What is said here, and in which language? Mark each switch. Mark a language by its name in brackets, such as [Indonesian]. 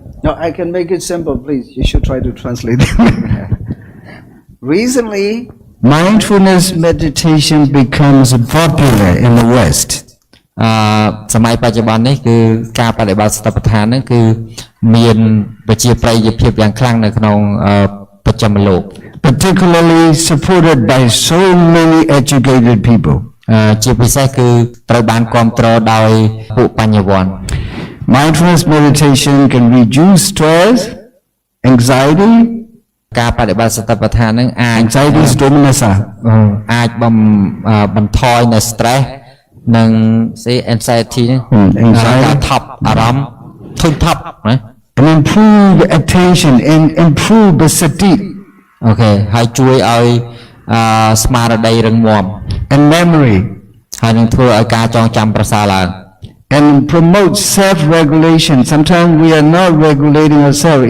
[English] No, I can make it simple, please. You should try to translate them. Recently, mindfulness meditation becomes popular in the West. [Khmer] សម័យបច្ចុប្បន្ននេះគឺការបដិបត្តិសតិប្បដ្ឋានហ្នឹងគឺមានប្រជាប្រិយភាពយ៉ាងខ្លាំងនៅក្នុងបច្ចិមលោក [English] particularly supported by so many educated people. [Khmer] ជាពិសេសគឺត្រូវបានគាំទ្រដោយពួកបញ្ញវន្ត [English] Mindfulness meditation can reduce stress, anxiety. [Khmer] ការបដិបត្តិសតិប្បដ្ឋានហ្នឹងអាច [English] anxiety is dominasa [Khmer] អាចបន្ថយនៅ stress និង anxiety ហ្នឹងការថប់អារម្មណ៍ធុញថប់ណា [English] and improve attention and improve the sati [Khmer] អូខេហើយជួយឲ្យស្មារតីរឹងមាំ [English] and memory [Khmer] ហើយនឹងធ្វើឲ្យការចងចាំប្រសើរឡើង [English] and promote self-regulation. Sometimes we are not regulating ourselves.